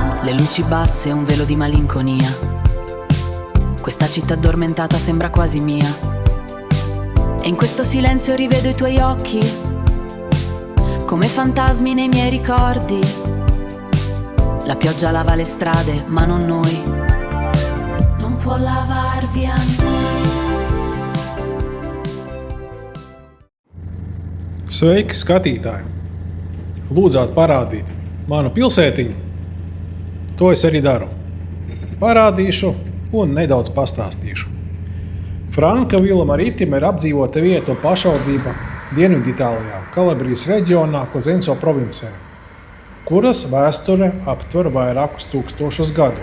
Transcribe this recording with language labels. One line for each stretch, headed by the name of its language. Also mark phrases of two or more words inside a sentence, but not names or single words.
Italian: le luci basse e un velo di malinconia. Questa città addormentata sembra quasi mia. E in questo silenzio rivedo i tuoi occhi, come fantasmi nei miei ricordi. La pioggia lava le strade, ma non noi. Non può lavar via noi.
Latvian: Sveiki, skatītāji! Lūdzāt parādīt manu pilsētiņu. To es arī daru. Parādīšu un nedaudz pastāstīšu. Frankavila Maritima ir apdzīvota vieta un pašvaldība Dienviditālijā, Kalabrijas reģionā, Kozenco provincē, kuras vēsture aptver vairākus tūkstošus gadu.